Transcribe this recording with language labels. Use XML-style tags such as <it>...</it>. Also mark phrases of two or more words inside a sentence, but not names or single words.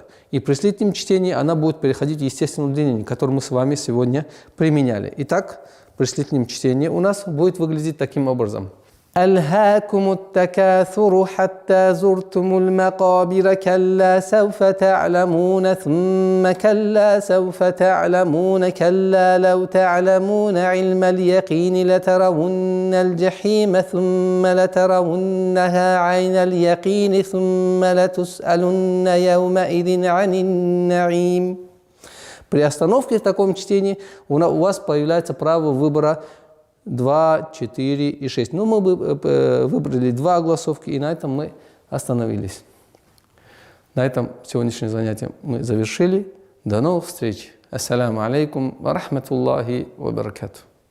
<ru>И при слитном чтении она будет переходить в естественное удлинение, которое мы с вами сегодня применяли. Итак, при слитном чтении у нас будет выглядеть таким образом.</ru> <ar>ألهاكم التكاثر حتى زرتم المقابر كلا سوف تعلمون ثم كلا سوف تعلمون كلا لو تعلمون علم اليقين لترون الجحيم ثم لترونها عين اليقين ثم لتسألن يومئذ عن النعيم.</ar> <ru>При остановке в таком чтении у вас появляется право выбора 2, 4 и 6. Но мы выбрали 2 огласовки, и на этом мы остановились. На этом сегодняшнее занятие мы завершили. До новых встреч.</ru> <ar>السلام عليكم ورحمة الله وبركاته.</ar>